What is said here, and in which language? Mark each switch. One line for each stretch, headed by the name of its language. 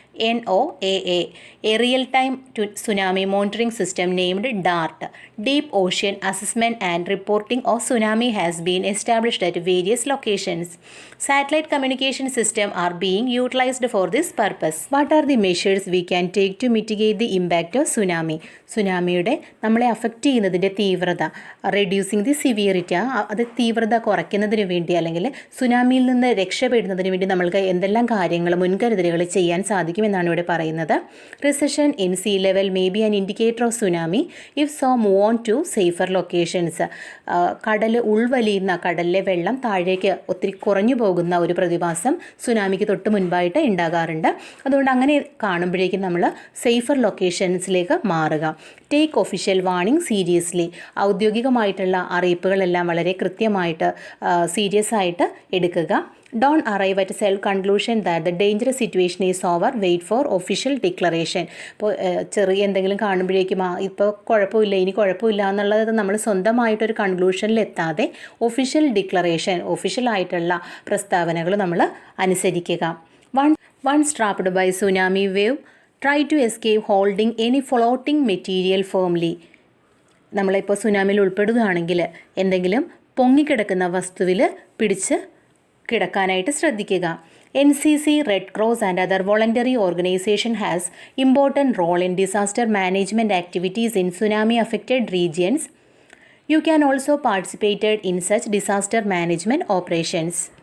English: NOAA, a real-time tsunami monitoring system named DART, Deep Ocean Assessment and Reporting of Tsunami, has been established at various locations. Satellite communication systems are being utilized for this purpose. What are the measures we can take to mitigate the impact of tsunami?
Malayalam: സുനാമിയുടെ നമ്മളെ affect ചെയ്യുന്നതിൻ്റെ തീവ്രത,
English: reducing the severity,
Malayalam: അത് തീവ്രത കുറയ്ക്കുന്നതിന് വേണ്ടി അല്ലെങ്കിൽ സുനാമിയിൽ നിന്ന് രക്ഷപ്പെടുന്നതിന് വേണ്ടി നമ്മൾക്ക് എന്തെല്ലാം കാര്യങ്ങൾ, മുൻകരുതലുകൾ ചെയ്യാൻ സാധിക്കുമെന്നാണ് ഇവിടെ പറയുന്നത്.
English: Recession in sea level may be an indicator of tsunami. If so move on to safer locations.
Malayalam: കടൽ ഉൾവലിയുന്ന, കടലിലെ വെള്ളം താഴേക്ക് ഒത്തിരി കുറഞ്ഞു പോകുന്ന ഒരു പ്രതിഭാസം സുനാമിക്ക് തൊട്ട് മുൻപായിട്ട് ഉണ്ടാകാറുണ്ട്. അതുകൊണ്ട് അങ്ങനെ കാണുമ്പോഴേക്കും നമ്മൾ സേഫർ ലൊക്കേഷൻസിലേക്ക് മാറുക.
English: Take official warning seriously.
Malayalam: ഔദ്യോഗികമായിട്ടുള്ള അറിയിപ്പുകളെല്ലാം വളരെ കൃത്യമായിട്ട് സീരിയസ് ആയിട്ട് എടുക്കുക.
English: Don't arrive at a self-conclusion that the dangerous situation is over. Wait for official declaration.
Malayalam: ഇപ്പോൾ ചെറിയ എന്തെങ്കിലും കാണുമ്പോഴേക്കും ഇപ്പോൾ കുഴപ്പമില്ല, ഇനി കുഴപ്പമില്ല എന്നുള്ളത് നമ്മൾ സ്വന്തമായിട്ടൊരു കൺക്ലൂഷനിൽ എത്താതെ ഒഫീഷ്യൽ ഡിക്ലറേഷൻ, ഒഫീഷ്യലായിട്ടുള്ള പ്രസ്താവനകൾ നമ്മൾ അനുസരിക്കുക.
English: Once trapped by tsunami wave, try to escape holding any floating material firmly.
Malayalam: നമ്മളിപ്പോൾ സുനാമിയിൽ ഉൾപ്പെടുകയാണെങ്കിൽ എന്തെങ്കിലും പൊങ്ങിക്കിടക്കുന്ന വസ്തുവിൽ പിടിച്ച് കിടക്കാനായിട്ട് ശ്രദ്ധിക്കുക.
English: NCC, Red Cross and other voluntary organization has important role in disaster management activities in tsunami affected regions. You can also participate in such disaster management operations.